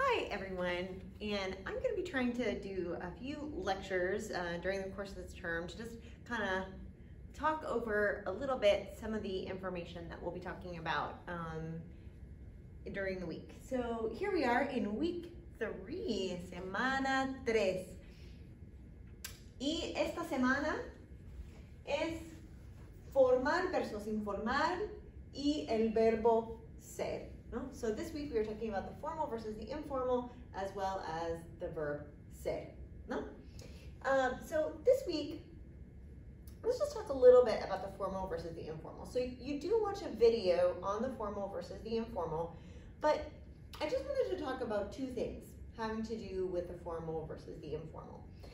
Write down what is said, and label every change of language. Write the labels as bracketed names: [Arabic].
[English] everyone, and I'm going to be trying to do a few lectures during the course of this term to just kind of talk over a little bit some of the information that we'll be talking about during the week. So here we are in week 3, [Spanish] Semana 3. Y esta semana es formar versus informar y el verbo ser. No? [English] So this week we are talking about the formal versus the informal, as well as the verb ser. No? So this week, let's just talk a little bit about the formal versus the informal. So you do watch a video on the formal versus the informal, but I just wanted to talk about two things having to do with the formal versus the informal.